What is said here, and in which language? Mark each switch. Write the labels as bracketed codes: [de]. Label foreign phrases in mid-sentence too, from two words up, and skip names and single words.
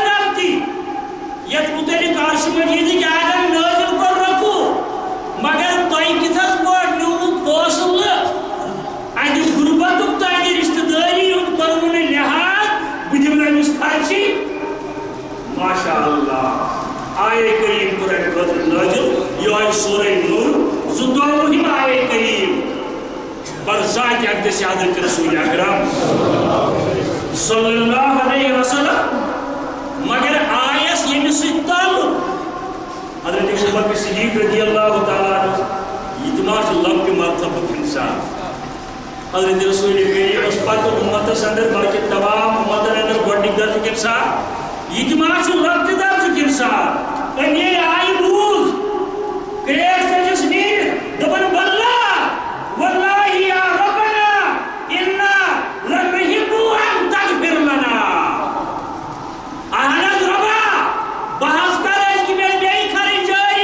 [ks] غلطی یتھ متعلق عرش مجیدٕکۍ آگن نٲزِل کوٚر رکوع مگر تۄہہِ کِتھس پٲٹھۍ نیوٗوُکھ فٲصلہٕ اَتہِ غُربتُک تہٕ اَتہِ رشتہٕ دٲری ہُنٛد کوٚروٕ نہٕ لحاظ بہٕ دِمہٕ نہٕ أمِس خرچی [ar] ماشاء اللہ [ks] آیے کریٖم کوٚر اَمہِ خٲطرٕ نٲزِل یِہوٚے سورہ نور 22 آیے کریٖم برزاتہِ اقدس حضرت رسول اکرم [ar] صلی اللہ علیہ [ks] وسلم مگر آیس ییٚمہِ سۭتۍ تعلق حضرت ابوٗ بکر صدیٖق [ar] رضی اللہ تعالیٰ عنہ [ks] یہِ تہِ ما چھُ لۄکٹہِ مرتبُک اِنسان حضرت رسول کریم اوس پتہٕ اُمتس اندر بلکہِ تمام اُمتن اندر گۄڈنِکۍ درجُک اِنسان یہِ تہِ ما چھُ لۄکٹہِ درجُک اِنسان أمۍ ییٚلہِ آیہِ بوٗز گٔیس تٔمِس نیٖرِتھ دوٚپُن [ar] واللہ یا ربنا اِنَّا لَنُحِبُّ أَن تَغْفِرَ لَنَا [ks] اہن حظ رۄبا بہٕ حظ کرٕ أزکہِ پٮ۪ٹھ بیٚیہِ خرٕچ